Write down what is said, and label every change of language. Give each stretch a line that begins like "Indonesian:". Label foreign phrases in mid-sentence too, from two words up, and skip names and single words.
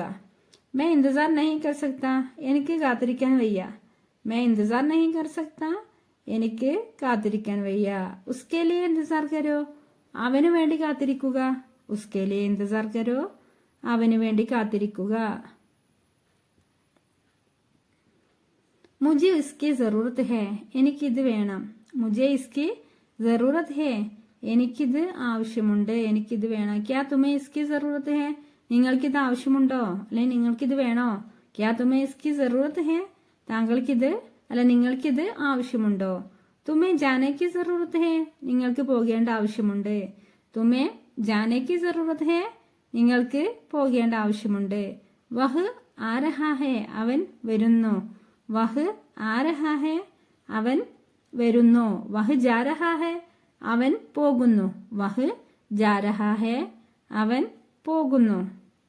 Hindi: मैं इंतज़ार नहीं कर सकता,
Malayalam: എനിക്ക് കാത്തിരിക്കാൻ വയ്യ.
Hindi: मैं इंतज़ार नहीं कर सकता,
Malayalam: എനിക്ക് കാത്തിരിക്കാൻ വയ്യ.
Hindi: उसके लिए इंतज़ार करो,
Malayalam: അവനു വേണ്ടി കാത്തിരിക്കുക.
Hindi: उसके लिए इंतज़ार करो,
Malayalam: അവനു വേണ്ടി കാത്തിരിക്കുക.
Hindi: मुझे इसकी जरूरत है,
Malayalam: എനിക്കിത് വേണം.
Hindi: मुझे इसकी जरूरत है,
Malayalam: എനിക്കിത് ആവശ്യമുണ്ട്. എനിക്കിത് വേണം.
Hindi: क्या तुम्हें इसकी जरूरत है,
Malayalam: നിങ്ങൾക്കിത് ആവശ്യമുണ്ടോ, അല്ലെ നിങ്ങൾക്കിത് വേണോ.
Hindi: क्या तुम्हें इसकी जरूरत है,
Malayalam: താങ്കൾക്കിത് അല്ല നിങ്ങൾക്കിത് ആവശ്യമുണ്ടോ.
Hindi: तुम्हें जाने की जरूरत है,
Malayalam: നിങ്ങൾക്ക് പോകേണ്ട ആവശ്യമുണ്ട്.
Hindi: तुम्हें जाने की जरूरत है,
Malayalam: നിങ്ങൾക്ക് പോകേണ്ട ആവശ്യമുണ്ട്.
Hindi: वह आ रहा है,
Malayalam: അവൻ വരുന്നു.
Hindi: वह आ रहा है,
Malayalam: അവൻ വരുന്നു.
Hindi: वह जा रहा है,
Malayalam: അവൻ പോകുന്നു.
Hindi: वह जा रहा है,
Malayalam: അവൻ പോകുന്നു.